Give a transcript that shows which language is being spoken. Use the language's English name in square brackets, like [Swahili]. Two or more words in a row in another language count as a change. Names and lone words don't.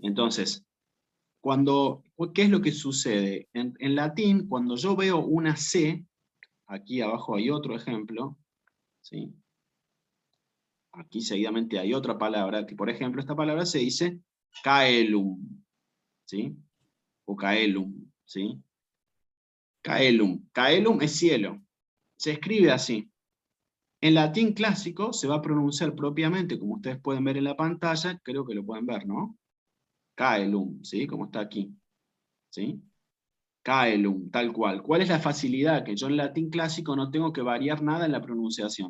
[Spanish] Entonces, ¿qué es lo que sucede? En latín, cuando yo veo una C, aquí abajo hay otro ejemplo, ¿sí? Aquí seguidamente hay otra palabra, que por ejemplo esta palabra se dice caelum, ¿sí? O caelum, ¿sí? Caelum. Caelum es cielo. Se escribe así. En latín clásico se va a pronunciar propiamente, como ustedes pueden ver en la pantalla, creo que lo pueden ver, ¿no? Caelum, ¿sí? Como está aquí, ¿sí? Caelum, tal cual. ¿Cuál es la facilidad? Que yo en latín clásico no tengo que variar nada en la pronunciación.